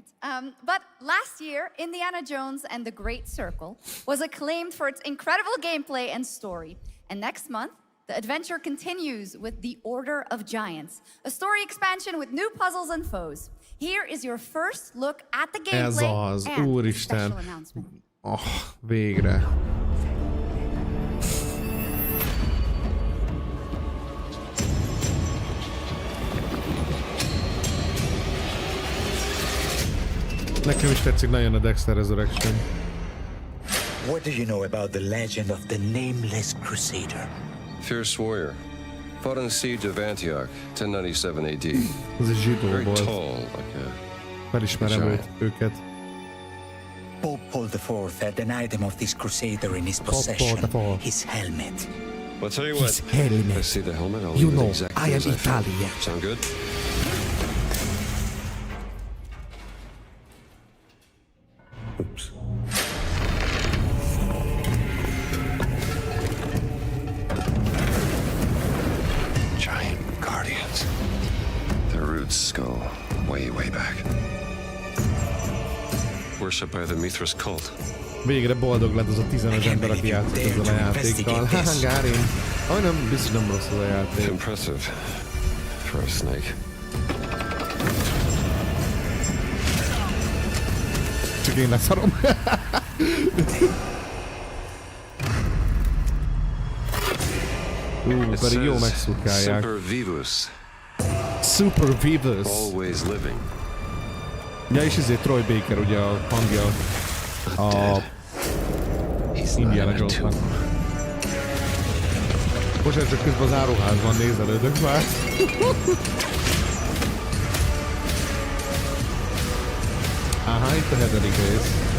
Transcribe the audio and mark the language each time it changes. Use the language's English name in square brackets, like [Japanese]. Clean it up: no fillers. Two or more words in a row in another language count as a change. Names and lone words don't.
[English] But last year, Indiana Jones and the Great Circle was acclaimed for its incredible gameplay and story. And next month, the adventure continues with The Order of Giants, a story expansion with new puzzles and foes. Here is your first look at the gameplay and the special announcement. [Hungarian] Oh, végre. Nekem is tetszik nagyon a Dexter Resurrection. [English] What do you know about the legend of the Nameless Crusader? Fierce warrior. Fought in the siege of Antioch, 1097 AD. [Hungarian] Ez egy zsidó [English] Very [Hungarian] volt. [English] tall, like a [Hungarian] Felismerem őket. [English] Pope Paul IV had an item of this crusader in his possession. His helmet. Well, I'll tell you what. His helmet. If I see the helmet, I'll You leave it know, exactly I am as found it. Italian. Sound good? Oops. Giant guardians. Their roots go way, way back. Worshipped by the Mithras cult. [Hungarian] Végre boldog lett az a 15 ember, aki játszott ezzel a játékkal. Gárin. Nem, biztos nem rossz az a játék. [English] Impressive for a snake. [Hungarian] Csak én leszarom. Pedig jó megszurkálják. [Latin] Semper Vivus. Super Vivus. [English] Always living. [Hungarian] Ja, és Troy Baker ugye a hangja a Indiana Jones-nak. Most csak közben az áruházban nézelődök már. Aha, itt a 7. rész.